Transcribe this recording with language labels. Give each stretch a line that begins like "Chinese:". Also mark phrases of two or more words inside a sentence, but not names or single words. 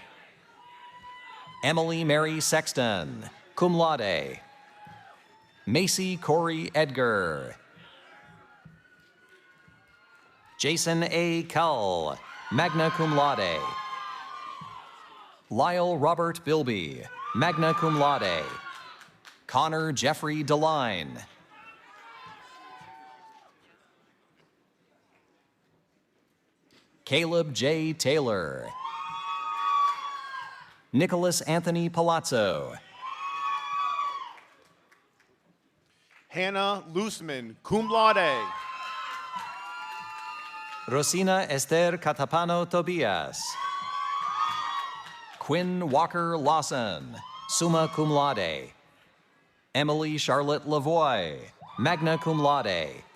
English: Emily Mary Sexton,
Latin: cum laude.
English: Macy Corey Edgar. Jason A. Cull,
Latin: magna cum laude.
English: Lyle Robert Bilby,
Latin: magna cum laude.
English: Connor Jeffrey Deline. Caleb J. Taylor. Nicholas Anthony Palazzo. Hannah Loosman,
Latin: cum laude.
English: Rosina Esther Catapano Tobias. Quinn Walker Lawson,
Latin: summa cum laude.
English: Emily Charlotte Lavoie,
Latin: magna cum laude.